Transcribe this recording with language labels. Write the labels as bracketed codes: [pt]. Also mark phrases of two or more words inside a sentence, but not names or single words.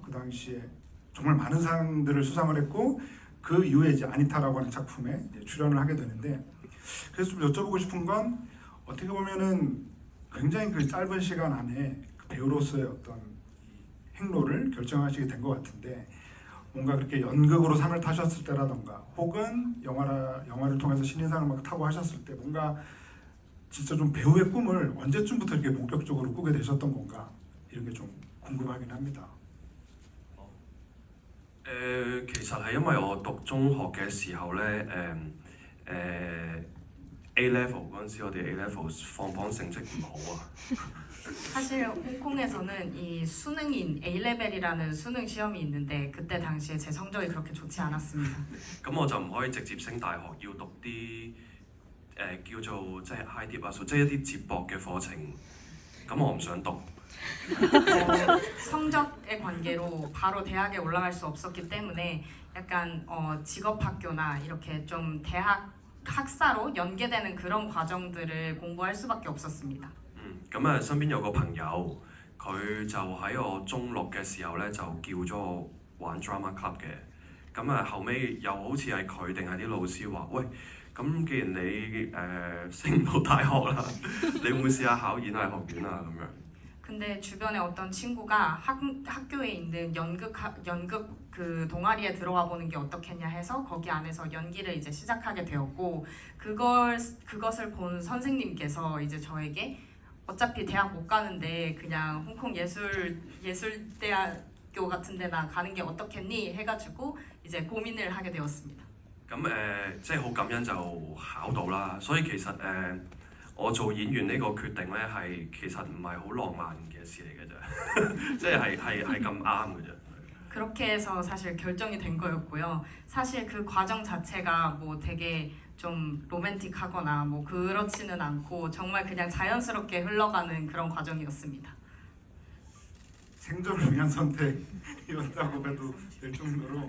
[ko] 그 당시에 정말 많은 상들을 수상을 했고 그 이후에 이제 아니타라고 하는 작품에 이제 출연을 하게 되는데, 그래서 좀 여쭤보고 싶은 건 어떻게 보면은 굉장히 짧은 시간 안에 배우로서의 어떤 행로를 결정하시게 된 것 같은데, 뭔가 그렇게 연극으로 상을 타셨을 때라던가 혹은 영화를 통해서 신인상을 막 타고 하셨을 때 뭔가 진짜 좀 배우의 꿈을 언제쯤부터 이렇게 본격적으로 꾸게 되셨던 건가, 이런 게 좀 궁금하긴 합니다. [yue] 其實係因為我讀中學嘅時候咧，A level 嗰陣時，我哋 A level 放榜成績唔好啊。 [ko] 사실 홍콩에서는 이 수능인 A 레벨이라는 수능 시험이 있는데 그때 당시에 제 성적이 그렇게 좋지 않았습니다. [yue] 咁我就唔可以直接升大學，要讀啲叫做即係 [en] high dip [yue] 啊，即係一啲接駁嘅課程。咁我唔想讀。 [ko] 성적의 관계로 바로 대학에 올라갈 수 없었기 때문에 약간 직업학교나 이렇게 좀 대학 학사로 연계되는 그런 과정들을 공부할 수밖에 없었습니다. [yue] 咁啊，身邊有個朋友，佢就喺我中六嘅時候咧，就叫咗我玩 [en] drama club [yue] 嘅。咁啊，後尾又好似係佢定係啲老師話：喂，咁既然你升唔到大學啦，你會唔會試下考演藝學院啊？咁樣。 [ko] 근데 주변에 어떤 친구가 학교에 있는 연극 그 동아리에 들어와 보는 게 어떻겠냐 해서 거기 안에서 연기를 이제 시작하게 되었고, 그것을 본 선생님께서 이제 저에게 어차피 대학 못 가는데 그냥 홍콩 예술대학교 같은 데나 가는 게 어떻겠니 해가지고 이제 고민을 하게 되었습니다. [yue] 咁即係好感恩就考到啦，所以其實我做演員呢個決定咧係其實唔係好浪漫嘅事嚟嘅啫，即係咁啱嘅啫。 [ko] 그렇게 해서 사실 결정이 된 거였고요. 사실 그 과정 자체가 뭐 되게 좀 로맨틱하거나 뭐 그렇지는 않고 정말 그냥 자연스럽게 흘러가는 그런 과정이었습니다. 생존을 위한 선택이었다고 해도 될 정도로